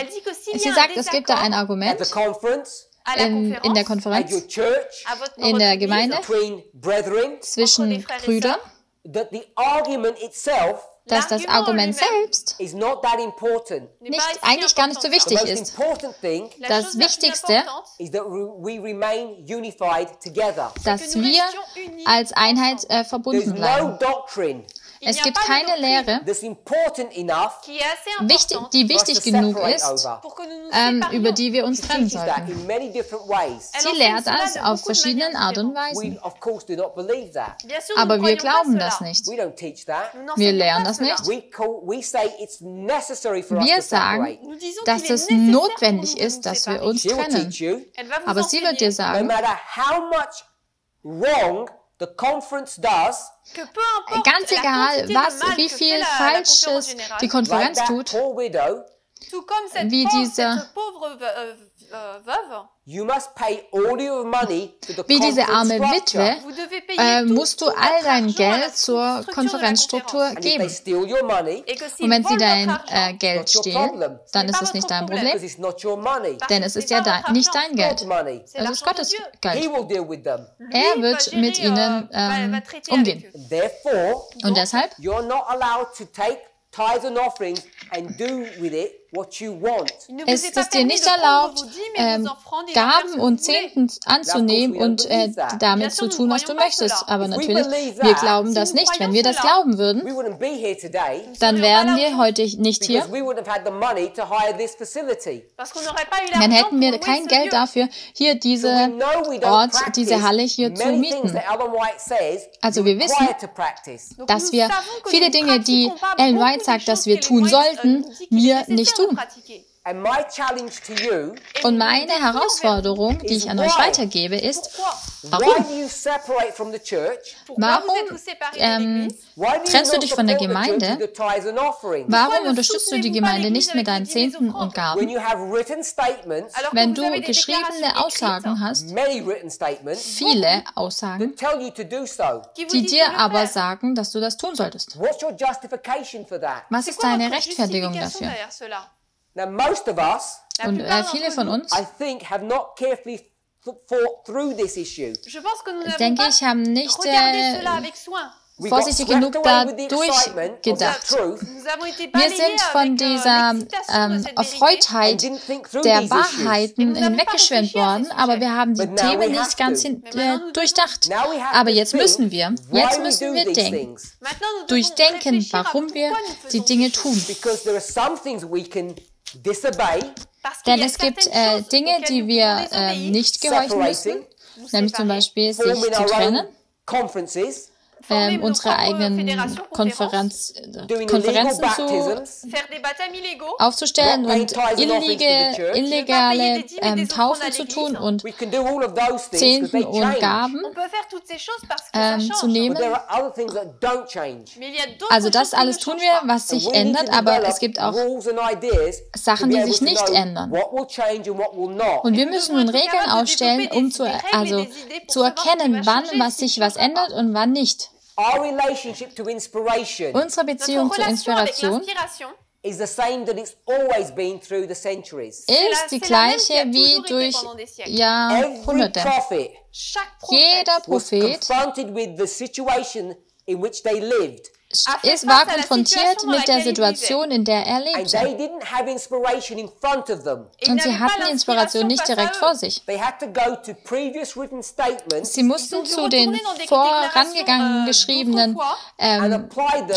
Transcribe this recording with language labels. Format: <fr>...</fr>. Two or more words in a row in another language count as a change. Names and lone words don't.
<de>Sie sagt, es gibt da ein Argument in der Konferenz, in der Gemeinde, zwischen Brüdern, dass das Argument selbst eigentlich gar nicht so wichtig ist. Das Wichtigste, dass wir als Einheit verbunden bleiben. Es gibt keine Lehre,</de> <en>that's important enough</en> <fr>qui est assez importante</fr> <de>die</de> <en>for us</en> <de>wichtig</de> <en>to</en> <de>genug</de> <en>separate</en> <de>ist,</de> <en>over.</en> <fr>pour que nous nous séparions.</fr> <de>über die wir uns</de> <en>She</en> <de>trennen</de> <en>teaches that</en> <de>sollten.</de> <en>in many different ways.</en> <fr>Elle</fr> <de>Sie</de> <fr>enseigne</fr> <de>lehrt</de> <fr>cela</fr> <de>das</de> <fr>de</fr> <de>auf</de> <fr>beaucoup de</fr> <de>verschiedenen</de> <fr>manières</fr> <de>Art und</de> <fr>différentes.</fr> <de>Weisen.</de> <en>We, of course, do not believe that.</en> <fr>Bien sûr, nous</fr> <de>Aber</de> <fr>ne</fr> <de>wir</de> <fr>croyons</fr> <de>glauben</de> <fr>pas</fr> <de>das</de> <fr>cela.</fr> <de>nicht.</de> <en>We don't teach that.</en> <fr>Nous</fr> <de>Wir</de> <fr>n'enseignons</fr> <de>lernen</de> <fr>pas</fr> <de>das</de> <fr>cela.</fr> <de>nicht.</de> <en>We say it's necessary for us</en> <de>Wir</de> <en>to</en> <de>sagen,</de> <en>separate.</en> <fr>Nous disons</fr> <de>dass</de> <fr>qu'il est</fr> <de>es</de> <fr>nécessaire</fr> <de>notwendig</de> <fr>pour nous de</fr> <de>ist,</de> <fr>nous</fr> <de>dass wir</de> <fr>séparer.</fr> <de>uns</de> <en>She will</en> <de>trennen.</de> <en>teach you,</en> <fr>Elle va vous</fr> <de>Aber sie wird dir</de> <fr>enseigner</fr> <en>no</en> <de>sagen,</de> <en>matter how much wrong the conference does,</en> <fr>que peu importe</fr> <de>ganz</de> <fr>la</fr> <de>egal,</de> <fr>quantité de</fr> <de>was,</de> <fr>mal</fr> <de>wie</de> <fr>que</fr> <de>viel</de> <fr>fait la conférence</fr> <de>Falsches</de> <fr>générale,</fr> <de>die</de> <en>like</en> <de>Konferenz</de> <en>that</en> <de>tut,</de> <en>poor widow,</en> <fr>tout comme cette</fr> <de>wie</de> <fr>pauvre,</fr> <de>diese-</de> <fr>cette pauvre veuve,</fr> <en>you must pay all your money to the</en> <de>wie diese</de> <en>conference</en> <de>arme</de> <en>structure.</en> <de>Witwe,</de> <fr>vous devez payer tout,</fr> <de>musst du</de> <fr>tout</fr> <en>all</en> <fr>votre</fr> <de>dein</de> <fr>argent à la</fr> <de>Geld zur</de> <fr>structure de la</fr> <de>Konferenzstruktur</de> <fr>conférence.</fr> <en>And if they</en> <de>geben.</de> <en>steal your money,</en> <fr>Et que</fr> <de>Und</de> <fr>s'ils</fr> <de>wenn sie</de> <fr>volent</fr> <de>dein</de> <fr>votre argent,</fr> <de>Geld</de> <en>Not your</en> <de>stehlen,</de> <en>problem.</en> <de>dann</de> <fr>Ce</fr> <de>ist</de> <fr>n'est</fr> <de>es</de> <fr>pas</fr> <de>nicht</de> <fr>votre</fr> <de>dein</de> <fr>problème.</fr> <de>Problem,</de> <en>because it's not your money,</en> <fr>parce</fr> <de>denn</de> <fr>que</fr> <de>es</de> <fr>c'est</fr> <de>ist ja</de> <fr>pas votre</fr> <de>nicht</de> <fr>argent,</fr> <de>dein</de> <en>God's</en> <de>Geld.</de> <en>money.</en> <fr>c'est</fr> <de>Es ist</de> <fr>l'argent de</fr> <de>Gottes</de> <fr>Dieu.</fr> <en>He</en> <de>Geld.</de> <en>will deal with them.</en> <fr>Lui</fr> <de>Er</de> <fr>va</fr> <de>wird</de> <fr>gérer,</fr> <de>mit ihnen</de> <fr>va traiter</fr> <de>umgehen.</de> <fr>avec eux.</fr> <en>Therefore,</en> <de>Und deshalb</de> <en>you're not allowed to take tithes and offerings and do with it what you want.</en> <fr>Il ne vous</fr> <de>Es</de> <fr>est pas</fr> <de>ist dir</de> <fr>permis</fr> <de>nicht</de> <fr>de prendre</fr> <de>erlaubt,</de> <fr>vos dîmes et vos offrandes et d'en faire ce</fr> <de>Gaben</de> <fr>que</fr> <de>und</de> <fr>vous voulez.</fr> <de>Zehnten anzunehmen</de> <en>we don't</en> <de>und</de> <en>believe that.</en> <de>damit</de> <fr>Bien</fr> <de>zu</de> <fr>sûr, nous</fr> <de>tun,</de> <fr>ne</fr> <de>was du</de> <fr>croyons pas</fr> <de>möchtest.</de> <fr>cela.</fr> <de>Aber</de> <en>If we</en> <de>natürlich,</de> <en>believe</en> <de>wir</de> <en>that,</en> <de>glauben</de> <fr>si</fr> <de>das</de> <fr>nous</fr> <de>nicht.</de> <fr>croyons</fr> <de>Wenn wir das</de> <fr>cela,</fr> <de>glauben</de> <en>We</en> <de>würden,</de> <en>wouldn't be here today</en> <de>dann</de> <fr>serions</fr> <de>wären</de> <fr>pas là</fr> <de>wir</de> <fr>aujourd'hui.</fr> <de>heute nicht hier.</de> <en>because we wouldn't have had the money to hire this facility.</en> <fr>Parce qu'on n'aurait pas eu</fr> <de>Dann</de> <fr>l'argent</fr> <de>hätten</de> <fr>pour</fr> <de>wir</de> <fr>louer</fr> <de>kein</de> <fr>ce</fr> <de>Geld</de> <fr>lieu.</fr> <de>dafür, hier</de> <en>So we</en> <de>diese</de> <en>know we don't</en> <de>Ort,</de> <en>practice</en> <de>diese Halle hier zu</de> <en>many things</en> <de>mieten.</de> <en>that Ellen White says</en> <de>Also</de> <en>you're</en> <de>wir wissen,</de> <en>required to practice.</en> <fr>Donc</fr> <de>Dass</de> <fr>nous</fr> <de>wir</de> <fr>savons que</fr> <de>viele</de> <fr>nous</fr> <de>Dinge, die</de> <fr>pratiquons pas</fr> <de>Ellen</de> <fr>beaucoup</fr> <de>White</de> <fr>des</fr> <de>sagt, dass</de> <fr>choses</fr> <de>wir</de> <fr>qu'Ellen</fr> <de>tun</de> <fr>White,</fr> <de>sollten,</de> <fr>nous dit qu'il est</fr> <de>wir</de> <fr>nécessaire</fr> <de>nicht</de> <fr>de</fr> <de>tun.</de> <fr>pratiquer.</fr> <en>And my challenge to you,</en> <fr>Et</fr> <de>Und</de> <fr>mon</fr> <de>meine</de> <fr>défi envers</fr> <de>Herausforderung, die ich an euch</de> <en>why?</en> <de>weitergebe, ist,</de> <fr>Pourquoi?</fr> <en>why</en> <de>warum?</de> <en>do you separate from the church?</en> <fr>Pourquoi vous</fr> <de>Warum</de> <fr>êtes tous séparés de l'Église?</fr> <en>Why do you</en> <de>trennst du</de> <en>not</en> <de>dich von der</de> <en>support the church</en> <de>Gemeinde?</de> <en>with the tithes and offerings?</en> <de>Warum</de> <fr>Pourquoi ne</fr> <de>unterstützt du die</de> <fr>soutenez-vous pas</fr> <de>Gemeinde nicht</de> <fr>l'Église</fr> <de>mit deinen</de> <fr>avec les dîmes et</fr> <de>Zehnten und</de> <fr>offrandes?</fr> <de>Gaben?</de> <en>When you have written statements,</en> <fr>Alors que</fr> <de>Wenn</de> <fr>vous</fr> <de>du</de> <fr>avez des déclarations</fr> <de>geschriebene Aussagen</de> <fr>écrites</fr> <de>hast,</de> <en>many written statements,</en> <de>viele Aussagen,</de> <en>that tell you to do so.</en> <fr>qui vous</fr> <de>die</de> <fr>disent</fr> <de>dir</de> <fr>de le</fr> <de>aber</de> <fr>faire.</fr> <de>sagen, dass du das tun solltest.</de> <en>What's your justification for that?</en> <de>Was</de> <fr>C'est</fr> <de>ist</de> <fr>quoi</fr> <de>deine</de> <fr>votre</fr> <de>Rechtfertigung</de> <fr>justification</fr> <de>dafür?</de> <fr>derrière cela?</fr> <en>Now, most of us,</en> <fr>La</fr> <de>Und</de> <fr>plupart</fr> <de>viele</de> <fr>d'entre</fr> <de>von</de> <fr>nous,</fr> <de>uns,</de> <en>I think, have not carefully thought through this issue.</en> <fr>je pense que nous n'avons</fr> <de>denke</de> <fr>pas</fr> <de>ich, haben nicht</de> <fr>regardé cela avec soin.</fr> <en>We got</en> <de>vorsichtig</de> <en>swept</en> <de>genug</de> <en>away with the excitement of the</en> <de>durchgedacht.</de> <en>truth</en> <fr>Nous avons été</fr> <de>Wir</de> <fr>balayés</fr> <de>sind von</de> <fr>avec</fr> <de>dieser</de> <fr>l'excitation de cette vérité.</fr> <en>and</en> <de>Erfreutheit</de> <en>didn't think through</en> <de>der</de> <en>these issues.</en> <de>Wahrheiten Und wir haben hinweggeschwemmt</de> <fr>pas</fr> <de>worden,</de> <fr>réfléchi à</fr> <de>aber</de> <fr>ces</fr> <de>wir haben die</de> <en>But now</en> <de>Themen</de> <en>we</en> <de>nicht</de> <en>have</en> <de>ganz</de> <en>to.</en> <de>durchdacht.</de> <en>Now we have</en> <de>Aber</de> <en>to</en> <de>jetzt</de> <en>think</en> <de>müssen wir,</de> <en>why</en> <de>jetzt</de> <en>we</en> <de>müssen</de> <en>do</en> <de>wir</de> <en>these</en> <de>denken,</de> <en>things.</en> <fr>Maintenant, nous devons</fr> <de>durchdenken,</de> <fr>réfléchir à</fr> <de>warum wir</de> <fr>pourquoi nous</fr> <de>die</de> <fr>faisons</fr> <de>Dinge</de> <fr>ces</fr> <de>tun.</de> <fr>choses.</fr> <en>Because there are some things we can disobey,</en> <fr>Parce qu'il</fr> <de>Denn</de> <fr>y a</fr> <de>es gibt</de> <fr>certaines choses</fr> <de>Dinge,</de> <fr>auxquelles</fr> <de>die</de> <fr>nous</fr> <de>wir</de> <fr>pouvons désobéir,</fr> <de>nicht gehorchen müssen,</de> <en>separating,</en> <fr>nous</fr> <de>nämlich zum</de> <fr>séparer,</fr> <de>Beispiel sich</de> <en>forming</en> <de>zu</de> <en>our</en> <de>trennen,</de> <en>own conferences,</en> <fr>former nos</fr> <de>unsere</de> <fr>propres</fr> <de>eigenen</de> <fr>fédérations, conférences,</fr> <en>doing illegal</en> <de>Konferenzen zu</de> <en>baptisms,</en> <fr>faire des baptêmes illégaux.</fr> <de>aufzustellen</de> <en>Not paying</en> <de>und</de> <en>tithes and offerings to the church.</en> <de>illegale Taufen zu tun und</de> <en>we can do all of those things because</en> <de>Zehnten</de> <en>they</en> <de>und</de> <en>change.</en> <de>Gaben</de> <fr>On peut faire toutes ces choses parce que ça</fr> <de>zu</de> <fr>change.</fr> <en>But</en> <de>nehmen.</de> <en>there are other things that don't change.</en> <fr>Mais il y a d'autres</fr> <de>Also das</de> <fr>choses qui</fr> <de>alles</de> <fr>ne</fr> <de>tun</de> <fr>changent</fr> <de>wir,</de> <fr>pas.</fr> <de>was sich</de> <en>And we need</en> <de>ändert,</de> <en>to</en> <de>aber</de> <en>develop</en> <de>es gibt auch</de> <en>rules and ideas to</en> <de>Sachen,</de> <en>be</en> <de>die</de> <en>able</en> <de>sich</de> <en>to</en> <de>nicht</de> <en>know</en> <de>ändern.</de> <en>what will change and what will not.</en> <de>Und wir</de> <fr>nous</fr> <de>müssen</de> <fr>devons</fr> <de>nun</de> <fr>être</fr> <de>Regeln</de> <fr>capables de</fr> <de>aufstellen,</de> <fr>développer</fr> <de>um</de> <fr>des règles et</fr> <de>also</de> <fr>des idées pour</fr> <de>zu</de> <fr>savoir ce qui</fr> <de>erkennen,</de> <fr>va</fr> <de>wann</de> <fr>changer,</fr> <de>was</de> <fr>ce qui</fr> <de>sich</de> <fr>ne</fr> <de>was</de> <fr>changera</fr> <de>ändert</de> <fr>pas.</fr> <de>und wann nicht.</de> <en>Our relationship to inspiration</en> <de>Unsere Beziehung</de> <fr>Notre</fr> <de>zur</de> <fr>relation avec</fr> <de>Inspiration</de> <fr>l'inspiration</fr> <en>is the same that it's always been through the centuries.</en> <de>ist die</de> <fr>c'est la même qui a</fr> <de>gleiche wie</de> <fr>toujours été</fr> <de>durch</de> <fr>pendant des siècles.</fr> <en>Every</en> <de>Jahrhunderte.</de> <en>prophet</en> <fr>Chaque</fr> <de>Jeder</de> <fr>prophète</fr> <en>was</en> <de>Prophet</de> <en>confronted with the situation in which they lived.</en> <de>war konfrontiert mit der Situation, in der er</de> <en>And</en> <de>lebte.</de> <en>they didn't have inspiration in front of them.</en> <fr>Et ils</fr> <de>Und</de> <fr>n'avaient</fr> <de>sie</de> <fr>pas</fr> <de>hatten die Inspiration nicht</de> <fr>face à</fr> <de>direkt</de> <fr>eux.</fr> <de>vor sich.</de> <en>They had to go to previous written statements</en> <de>Sie mussten</de> <fr>dû</fr> <de>zu den</de> <fr>retourner dans des</fr> <de>vorangegangenen</de> <fr>déclarations,</fr> <de>geschriebenen</de> <en>and apply them</en>